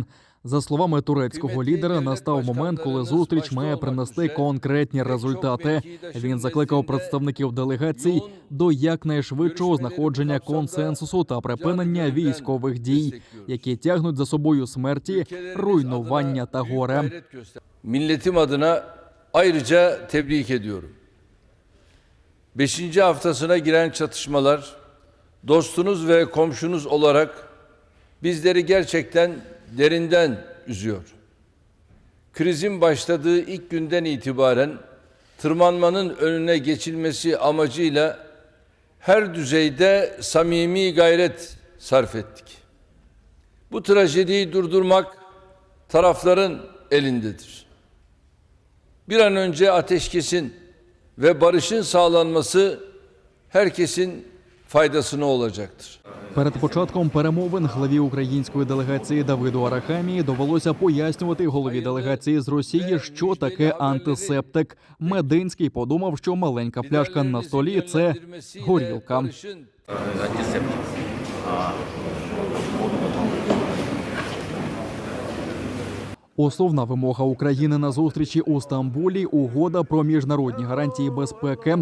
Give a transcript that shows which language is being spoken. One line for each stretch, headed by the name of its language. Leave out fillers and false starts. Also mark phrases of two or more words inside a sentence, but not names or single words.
Ukrainian: За словами турецького лідера, настав момент, коли зустріч має принести конкретні результати. Він закликав представників делегацій до якнайшвидшого знаходження консенсусу та припинення військових дій, які тягнуть за собою смерті, руйнування та горе.
Turkish: Milletim adına ayrıca tebrik ediyorum. 5. haftasına giren çatışmalar, dostunuz ve komşunuz olarak bizleri gerçekten derinden üzüyor. Krizin başladığı ilk günden itibaren tırmanmanın önüne geçilmesi amacıyla her düzeyde samimi gayret sarf ettik. Bu trajediyi durdurmak tarafların elindedir. Bir an önce ateşkesin ve barışın sağlanması herkesin faydasına olacaktır.
Ukrainian: Перед початком перемовин главі української делегації Давиду Арахамії довелося пояснювати голові делегації з Росії, що таке антисептик. Мединський подумав, що маленька пляшка на столі – це горілка. Основна вимога України на зустрічі у Стамбулі – угода про міжнародні гарантії безпеки.